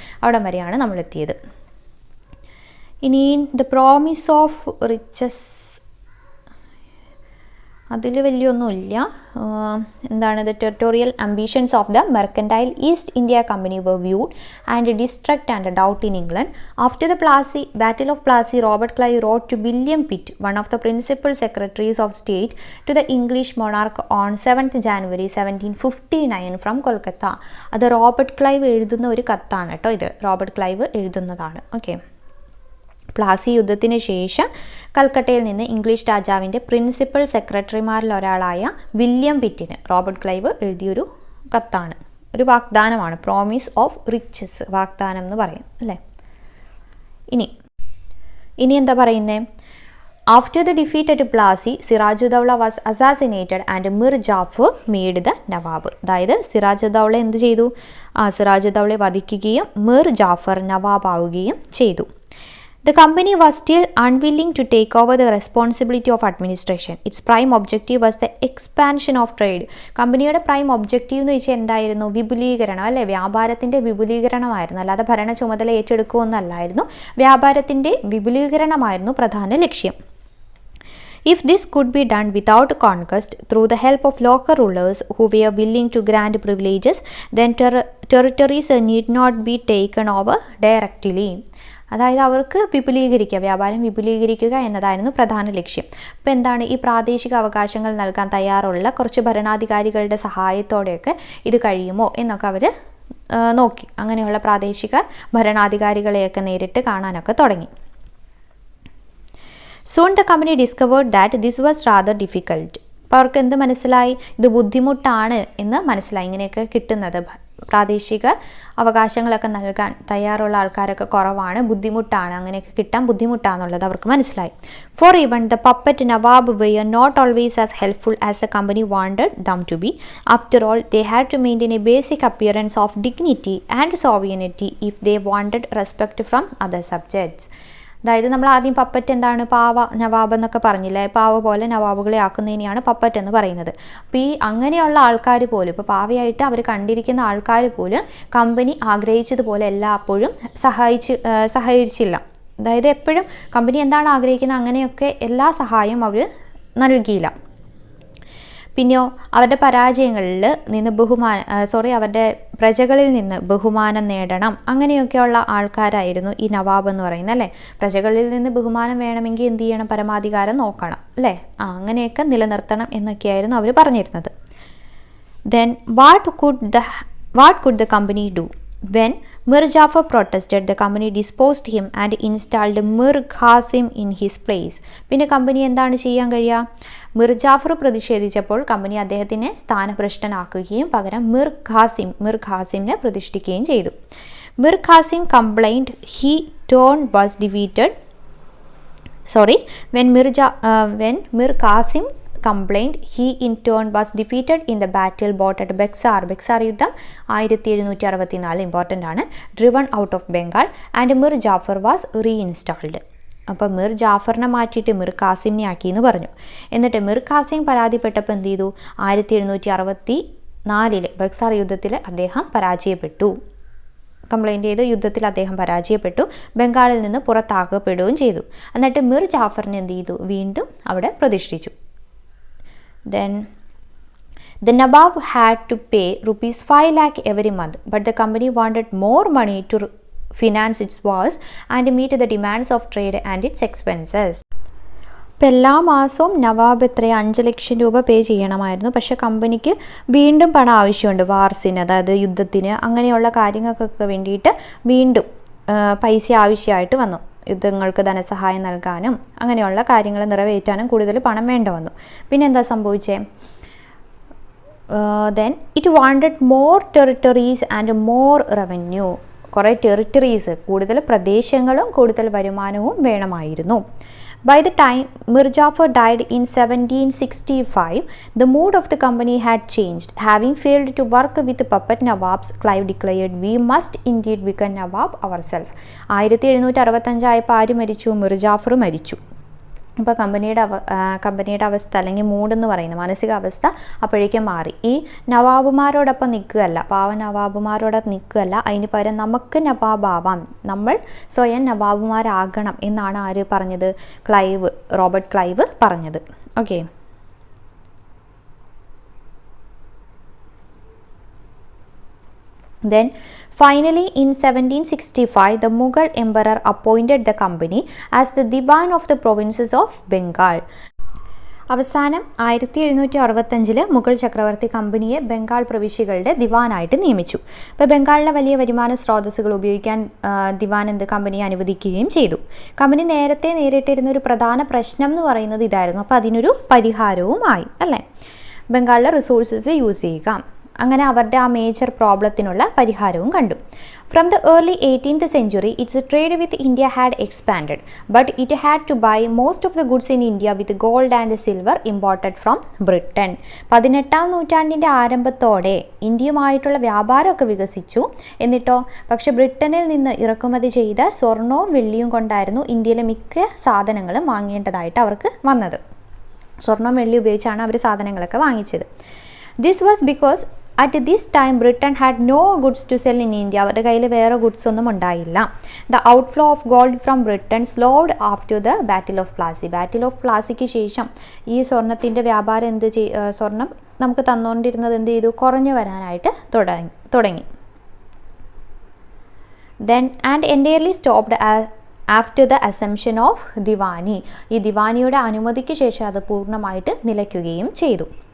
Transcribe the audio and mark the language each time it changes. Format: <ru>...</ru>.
<ml>അവിടം വരെയാണ് നമ്മൾ എത്തിയത്. ഇനി</ml> <en>the promise of riches,</en> <ml>അതിൽ വലിയൊന്നുമില്ല. എന്താണ്?</ml> <en>The territorial ambitions of the mercantile East India Company were viewed and distrust and doubt in England. After the battle of Plassey, Robert Clive wrote to William Pitt, one of the principal secretaries of state, to the English monarch on 7th January 1759 from Kolkata.</en> <ml>അത് Robert Clive എഴുതുന്ന ഒരു കത്താണ് കേട്ടോ. ഇത് Robert Clive എഴുതുന്നതാണ്. Okay. Plassey യുദ്ധത്തിന് ശേഷം കൽക്കട്ടയിൽ നിന്ന് ഇംഗ്ലീഷ് രാജാവിൻ്റെ പ്രിൻസിപ്പൽ സെക്രട്ടറിമാരിൽ ഒരാളായ വില്യം പിറ്റിന് റോബർട്ട് ക്ലൈവ് എഴുതിയൊരു കത്താണ്. ഒരു വാഗ്ദാനമാണ്.</ml> <en>promise of riches,</en> <ml>വാഗ്ദാനം എന്ന് പറയും, അല്ലേ? ഇനി എന്താ പറയുന്നത്?</ml> <en>After the defeat at Plassey, Sirajuddaula was assassinated and Mir Jafar made the nawab.</en> <ml>അതായത് സിറാജുദ്ദൗള എന്ത് ചെയ്തു? സിറാജുദ്ദൗളയെ വധിക്കുകയും മിർ ജാഫർ നവാബാവുകയും ചെയ്തു.</ml> <en>The company was still unwilling to take over the responsibility of administration. Its prime objective was the expansion of trade.</en> <ml>കമ്പനിയുടെ</ml> <en>prime objective</en> <ml>എന്ന് വെച്ചാൽ എന്തായിരുന്നു? വിപുലീകരണം, അല്ലേ? വ്യാപാരത്തിൻ്റെ വിപുലീകരണമായിരുന്നു, അല്ലാതെ ഭരണ ചുമതല ഏറ്റെടുക്കുകയൊന്നല്ലായിരുന്നു. വ്യാപാരത്തിൻ്റെ വിപുലീകരണമായിരുന്നു പ്രധാന ലക്ഷ്യം.</ml> <en>If this could be done without conquest, through the help of local rulers who were willing to grant privileges, then territories need not be taken over directly.</en> <ml>അതായത് അവർക്ക് വിപുലീകരിക്കുക, വ്യാപാരം വിപുലീകരിക്കുക എന്നതായിരുന്നു പ്രധാന ലക്ഷ്യം. അപ്പോൾ എന്താണ്? ഈ പ്രാദേശിക അവകാശങ്ങൾ നൽകാൻ തയ്യാറുള്ള കുറച്ച് ഭരണാധികാരികളുടെ സഹായത്തോടെയൊക്കെ ഇത് കഴിയുമോ എന്നൊക്കെ അവർ നോക്കി. അങ്ങനെയുള്ള പ്രാദേശിക ഭരണാധികാരികളെയൊക്കെ നേരിട്ട് കാണാനൊക്കെ തുടങ്ങി.</ml> <en>Soon the company discovered that this was rather difficult.</en> <ml>അപ്പോൾ അവർക്ക് എന്ത് മനസ്സിലായി? ഇത് ബുദ്ധിമുട്ടാണ് എന്ന് മനസ്സിലായി. ഇങ്ങനെയൊക്കെ കിട്ടുന്നത്, പ്രാദേശിക അവകാശങ്ങളൊക്കെ നൽകാൻ തയ്യാറുള്ള ആൾക്കാരൊക്കെ കുറവാണ്, ബുദ്ധിമുട്ടാണ്, അങ്ങനെയൊക്കെ കിട്ടാൻ ബുദ്ധിമുട്ടാണെന്നുള്ളത് അവർക്ക് മനസ്സിലായി.</ml> <en>For even the puppet nawab were not always as helpful as the company wanted them to be. After all, they had to maintain a basic appearance of dignity and sovereignty if they wanted respect from other subjects.</en> <ml>അതായത് നമ്മൾ ആദ്യം puppet എന്താണ്? പാവ നവാബ് എന്നൊക്കെ പറഞ്ഞില്ലേ? പാവ പോലെ നവാബുകളെ ആക്കുന്നതിനെയാണ് puppet എന്ന് പറയുന്നത്. അപ്പോൾ ഈ അങ്ങനെയുള്ള ആൾക്കാർ പോലും, ഇപ്പോൾ പാവയായിട്ട് അവർ കണ്ടിരിക്കുന്ന ആൾക്കാർ പോലും കമ്പനി ആഗ്രഹിച്ചതുപോലെ എല്ലായ്പ്പോഴും സഹായിച്ചില്ല. അതായത് എപ്പോഴും കമ്പനി എന്താണ് ആഗ്രഹിക്കുന്നത് അങ്ങനെയൊക്കെ എല്ലാ സഹായവും അവർ നൽകിയില്ല. പിന്നെയോ അവരുടെ പരാജയങ്ങളിൽ നിന്ന് അവരുടെ പ്രജകളിൽ നിന്ന് ബഹുമാനം നേടണം, അങ്ങനെയൊക്കെയുള്ള ആൾക്കാരായിരുന്നു ഈ നവാബ് എന്ന് പറയുന്നത്, അല്ലേ? പ്രജകളിൽ നിന്ന് ബഹുമാനം വേണമെങ്കിൽ എന്ത് ചെയ്യണം? പരമാധികാരം നോക്കണം, അല്ലേ? അങ്ങനെയൊക്കെ നിലനിർത്തണം എന്നൊക്കെയായിരുന്നു അവർ പറഞ്ഞിരുന്നത്.</ml> <en>Then what could the company do? When Mir Jafar protested, the company disposed him and installed Mir Qasim in his place.</en> <ml>പിന്നെ കമ്പനി എന്താണ് ചെയ്യാൻ കഴിയുക? മിർ ജാഫർ പ്രതിഷേധിച്ചപ്പോൾ കമ്പനി അദ്ദേഹത്തിനെ സ്ഥാനഭ്രഷ്ടനാക്കുകയും പകരം മിർ ഖാസിമിനെ പ്രതിഷ്ഠിക്കുകയും ചെയ്തു.</ml> <en>Mir Qasim complained he turn was defeated. When Mir Qasim complained, he in turn was defeated in the battle fought at</en> <ml>Bexar യുദ്ധം 1764, important ആണ്,</ml> <en>driven out of Bengal, and Mir Jafar was reinstalled.</en> <ml>അപ്പോൾ മിർ ജാഫറിനെ മാറ്റിയിട്ട് മിർ ഖാസിമിനെ ആക്കി എന്ന് പറഞ്ഞു. എന്നിട്ട് Mir Qasem പരാതിപ്പെട്ടപ്പോൾ എന്ത് ചെയ്തു? 1764 ബെക്സാർ യുദ്ധത്തിൽ അദ്ദേഹം പരാജയപ്പെട്ടു. കംപ്ലൈൻറ്റ് ചെയ്ത് യുദ്ധത്തിൽ അദ്ദേഹം പരാജയപ്പെട്ടു, ബംഗാളിൽ നിന്ന് പുറത്താക്കപ്പെടുകയും ചെയ്തു. എന്നിട്ട് മിർ ജാഫറിനെ എന്ത് ചെയ്തു? വീണ്ടും അവിടെ പ്രതിഷ്ഠിച്ചു.</ml> <en>Then the Nawab had to pay ₹5 lakh every month, but the company wanted more money to finance its wars and meet the demands of trade and its expenses.</en> <ml>അപ്പോൾ എല്ലാ മാസവും നവാബ് 5 ലക്ഷം രൂപ പേ ചെയ്യണമായിരുന്നു. പക്ഷേ കമ്പനിക്ക് വീണ്ടും പണം ആവശ്യമുണ്ട് വാർസിന്, അതായത് യുദ്ധത്തിന്, അങ്ങനെയുള്ള കാര്യങ്ങൾക്കൊക്കെ വേണ്ടിയിട്ട് വീണ്ടും പൈസ ആവശ്യമായിട്ട് വന്നു. യുദ്ധങ്ങൾക്ക് ധനസഹായം നൽകാനും അങ്ങനെയുള്ള കാര്യങ്ങൾ നിറവേറ്റാനും കൂടുതൽ പണം വേണ്ട വന്നു. പിന്നെ എന്താ സംഭവിച്ചേ?</ml> <en>Then it wanted more territories and more revenue.</en> <ml>കുറേ ടെറിട്ടറീസ്, കൂടുതൽ പ്രദേശങ്ങളും കൂടുതൽ വരുമാനവും വേണമായിരുന്നു.</ml> <en>By the time Mir Jafar died in 1765, the mood of the company had changed. Having failed to work with puppet Nawabs, Clive declared, "We must indeed become Nawab ourselves."</en> <ml>1765 ആയപ്പോൾ ആര് മരിച്ചു? മിർ ജാഫർ മരിച്ചു. അപ്പോൾ കമ്പനിയുടെ അവസ്ഥ അല്ലെങ്കിൽ മൂഡെന്ന് പറയുന്ന മാനസികാവസ്ഥ അപ്പോഴേക്കും മാറി. ഈ നവാബുമാരോടൊപ്പം നിൽക്കുകയല്ല, പാവ നവാബുമാരോടൊപ്പം നിൽക്കുകയല്ല, അതിന് പകരം നമുക്ക് നവാബാവാം, നമ്മൾ സ്വയം നവാബുമാരാകണം എന്നാണ് ആര് പറഞ്ഞത്? റോബർട്ട് ക്ലൈവ് പറഞ്ഞത്. Okay.</ml> <en>Then finally in 1765 the Mughal emperor appointed the company as the Diwan of the provinces of Bengal.</en> <ml>അവസാനം 1765 മുഗൾ ചക്രവർത്തി കമ്പനിയെ ബംഗാൾ പ്രവിശ്യകളുടെ ദിവാനായിട്ട് നിയമിച്ചു. അപ്പോൾ ബംഗാളിലെ വലിയ വരുമാന സ്രോതസ്സുകൾ ഉപയോഗിക്കാൻ ദിവാൻ കമ്പനിയെ അനുവദിക്കുകയും ചെയ്തു. കമ്പനി നേരത്തെ നേരിട്ടിരുന്ന ഒരു പ്രധാന പ്രശ്നം എന്ന് പറയുന്നത് ഇതായിരുന്നു. അപ്പോൾ അതിനൊരു പരിഹാരവുമായി, അല്ലേ? ബംഗാളിലെ റിസോഴ്സസ് യൂസ് ചെയ്യുക. അങ്ങനെ അവരുടെ ആ മേജർ പ്രോബ്ലത്തിനുള്ള പരിഹാരവും കണ്ടു.</ml> <en>From the early 18th century, its trade with India had expanded, but it had to buy most of the goods in India with gold and silver imported from Britain.</en> <ml>18ാം നൂറ്റാണ്ടിൻ്റെ ആരംഭത്തോടെ ഇന്ത്യയുമായിട്ടുള്ള വ്യാപാരമൊക്കെ വികസിച്ചു. എന്നിട്ടോ പക്ഷെ ബ്രിട്ടനിൽ നിന്ന് ഇറക്കുമതി ചെയ്ത സ്വർണവും വെള്ളിയും കൊണ്ടായിരുന്നു ഇന്ത്യയിലെ മിക്ക സാധനങ്ങളും വാങ്ങേണ്ടതായിട്ട് അവർക്ക് വന്നത്. സ്വർണവും വെള്ളി ഉപയോഗിച്ചാണ് അവർ സാധനങ്ങളൊക്കെ വാങ്ങിച്ചത്.</ml> <en>This was because at this time Britain had no goods to sell in India.</en> <ml>അവരുടെ കയ്യിൽ വേറെ ഗുഡ്സ് ഒന്നും ഉണ്ടായില്ല.</ml> <en>The outflow of gold from Britain slowed after the Battle of Plassey.</en> <ml>Battle of Plasseyക്ക് ശേഷം ഈ സ്വർണത്തിൻ്റെ വ്യാപാരം സ്വർണം നമുക്ക് തന്നുകൊണ്ടിരുന്നത് എന്ത് ചെയ്തു? കുറഞ്ഞു വരാനായിട്ട് തുടങ്ങി.</ml> <en>Then and entirely stopped after the assumption of diwani.</en> <ml>ഈ ദിവാനിയുടെ അനുമതിക്ക് ശേഷം അത് പൂർണ്ണമായിട്ട് നിലയ്ക്കുകയും ചെയ്തു.</ml>